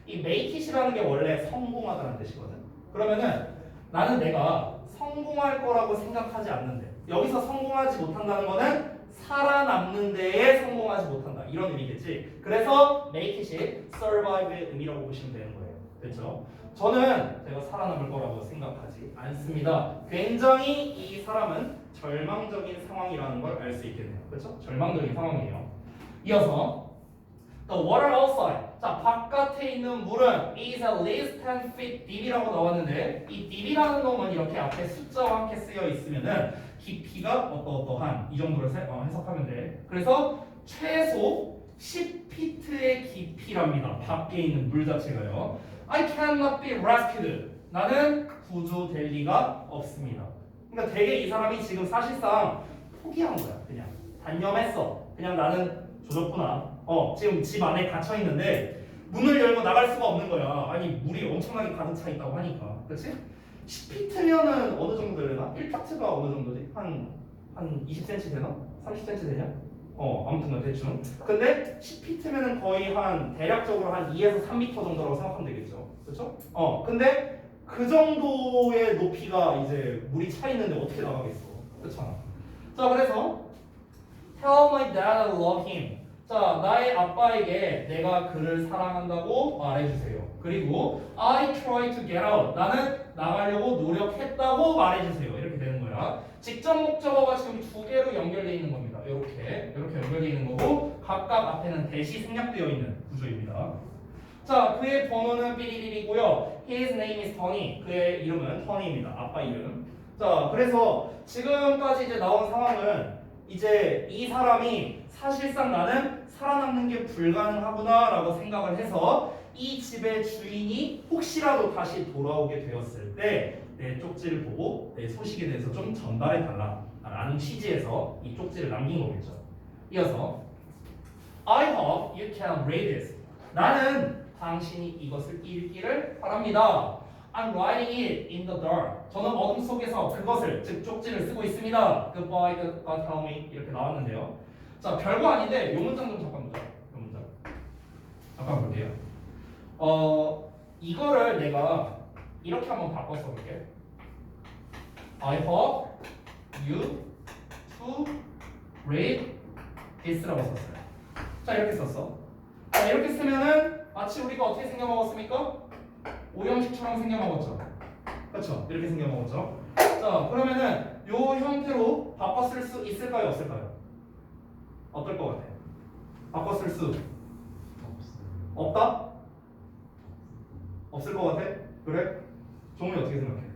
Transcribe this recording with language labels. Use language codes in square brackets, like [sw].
[ko] 이 make it이라는 게 원래 성공하다는 뜻이거든. 그러면은 나는 내가 성공할 거라고 생각하지 않는데 여기서 성공하지 못한다는 거는 살아남는 데에 성공하지 못한다 이런 의미겠지. 그래서 make it이 survive의 의미라고 보시면 되는 거예요. 그렇죠? 저는 제가 살아남을 거라고 생각하지 않습니다. 굉장히 이 사람은 절망적인 상황이라는 걸 알 수 있겠네요. 그렇죠? 절망적인 상황이에요. 이어서 [en] The water outside. [ko] 자, 바깥에 있는 물은 [en] is at least 10 feet deep [ko] 이라고 나왔는데 이 deep이라는 놈은 이렇게 앞에 숫자와 함께 쓰여 있으면은 깊이가 어떠한 이 정도를 해석하면 돼. 그래서 최소 10피트의 깊이랍니다. 밖에 있는 물 자체가요. [en] I cannot be rescued. [ko] 나는 구조될 리가 없습니다. 그러니까 되게 이 사람이 지금 사실상 포기한 거야. 그냥 단념했어. 그냥 나는 조졌구나. 지금 집 안에 갇혀 있는데 문을 열고 나갈 수가 없는 거야. 아니 물이 엄청나게 가득 차 있다고 하니까, 그렇지? 10피트면은 어느 정도 되나? 1피트가 어느 정도지? 한 20cm 되나? 30cm 되냐? 아무튼 대충. 근데 10피트면은 거의 한 대략적으로 한 2에서 3m 정도라고 생각하면 되겠죠, 그렇죠? 근데 그 정도의 높이가 이제 물이 차 있는데 어떻게 나가겠어, 그렇잖아. 자, 그래서 [en] Tell my dad I love him. [ko] 자, 나의 아빠에게 내가 그를 사랑한다고 말해주세요. 그리고 [en] I try to get out. [ko] 나는 나가려고 노력했다고 말해주세요. 이렇게 되는 거야. 직접 목적어가 지금 두 개로 연결되어 있는 겁니다. 이렇게 연결되어 있는 거고 각각 앞에는 대시 생략되어 있는 구조입니다. 자, 그의 번호는 삐리리리고요. [en] His name is Tony. [ko] 그의 이름은 터니입니다. 아빠 이름. 자, 그래서 지금까지 이제 나온 상황은 이제 이 사람이 사실상 나는 살아남는 게 불가능하구나 라고 생각을 해서 이 집의 주인이 혹시라도 다시 돌아오게 되었을 때 내 쪽지를 보고 내 소식에 대해서 좀 전달해 달라 라는 취지에서 이 쪽지를 남긴 거겠죠. 이어서 [en] I hope you can read this. [ko] 나는 당신이 이것을 읽기를 바랍니다. [en] I'm writing it in the dark. [ko] 저는 어둠 속에서 그것을, 즉 쪽지를 쓰고 있습니다. [en] Goodbye, God tell me [ko] 이렇게 나왔는데요. 자, 별거 아닌데 요 문장 좀 잠깐 보자. 요 문장 잠깐 볼게요. 이거를 내가 이렇게 한번 바꿔 써볼게. [en] I hope you to read this [ko] 라고 썼어요. 자, 이렇게 썼어. 자, 이렇게 쓰면은 마치 우리가 어떻게 생겨 먹었습니까? 오형식처럼 생겨 먹었죠. 그렇죠? 이렇게 생겨 먹었죠. 자, 그러면은 요 형태로 바꿔 쓸 수 있을까요, 없을까요? 어떨 것 같아? 바꿔 쓸 수 없다? 없을 것 같아? 그래? 종훈이 어떻게 생각해?